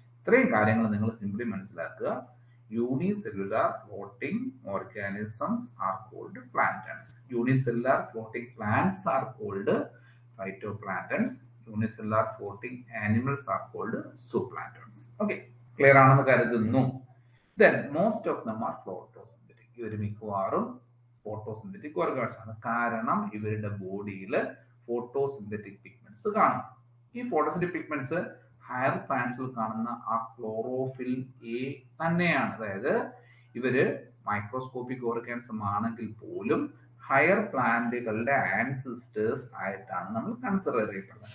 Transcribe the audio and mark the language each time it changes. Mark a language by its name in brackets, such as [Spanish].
[Malayalam] ഇത്രയും കാര്യങ്ങൾ നിങ്ങൾ സിംപ്ലി മനസ്സിലാക്കുക. [English] Unicellular floating organisms are called planktons. Unicellular floating plants are called phytoplanktons. Unicellular floating animals are called zooplanktons. [Malayalam] Okay, clear ആണെന്ന് കരുതുന്നു. [English] Then most of them are photosynthetic. [Malayalam] ഇവർ മിക്കവാറും ഫോട്ടോസിന്തറ്റിക് ഓർഗാൻസ് ആണ്. കാരണം ഇവരുടെ ബോഡിയിൽ ഫോട്ടോസിന്തറ്റിക് പിഗ്മെന്റ്സ് കാണും. ഈ ഫോട്ടോസിന്തറ്റിക് പിഗ്മെന്റ്സ് ഹയർ പ്ലാന്റ്സിൽ കാണുന്ന ആ ക്ലോറോഫിൽ എ തന്നെയാണ്. അതായത് ഇവര് മൈക്രോസ്കോപ്പിക് ഓർഗാനിസം ആണെങ്കിൽ പോലും ഹയർ പ്ലാന്റുകളുടെ ആൻസിസ്റ്റേഴ്സ് ആയിട്ടാണ് നമ്മൾ കൺസിഡർ ചെയ്യപ്പെടുന്നത്.